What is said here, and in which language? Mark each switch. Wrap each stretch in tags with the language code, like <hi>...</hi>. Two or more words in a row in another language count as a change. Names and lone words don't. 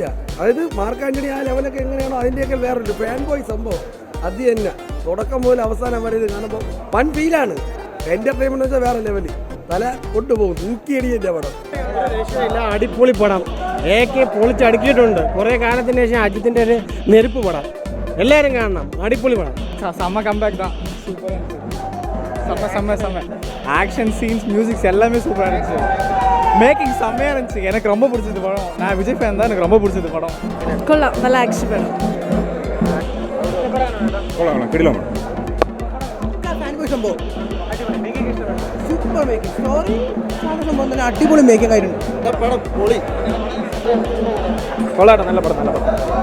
<ml>അതായത് മാർക്ക് ആന്റണി ആ ലെവലൊക്കെ എങ്ങനെയാണോ അതിൻ്റെയൊക്കെ വേറൊരു ഫാൻ ബോയ് സംഭവം അത് തന്നെ. തുടക്കം മുതൽ അവസാനം വരെ ഇത് കാണുമ്പോൾ വൺ ഫീലാണ്. എൻ്റർടൈൻമെൻറ്റ് വെച്ചാൽ വേറെ ലെവല്, തല കൊണ്ടുപോകും, തൂക്കിയടിയൻ്റെ പടം. രക്ഷയില്ല, അടിപൊളി പടം. പൊളിച്ചടുക്കിയിട്ടുണ്ട്. കുറെ കാലത്തിന് ശേഷം അജിത്തിന്റെ ഒരു നെരുപ്പ് പടം.</ml> <ta>எல்லாரும் കാണണം, அடிப்பொலி படம். செம்ம கம்பேக் தான், சூப்பராக இருந்துச்சு. செம்ம</ta> <en>action scenes,</en> <ta>மியூசிக்ஸ் எல்லாமே சூப்பராக இருந்துச்சு. மேக்கிங் செம்மையாக இருந்துச்சு. எனக்கு ரொம்ப பிடிச்சது படம். நான் விஜய் ஃபேன் தான், எனக்கு ரொம்ப பிடிச்சது படம்.</ta> <ml>കൊള്ളാം, നല്ല ആക്ഷൻ പടം.</ml> <en>super making,</en> <ml>സ്റ്റോറി സംഭവം തന്നെ അടിപൊളി മേക്കിംഗ് ആയിട്ടുണ്ട്. കൊള്ളാട്ടെ, നല്ല പടം, നല്ല പടം,</ml>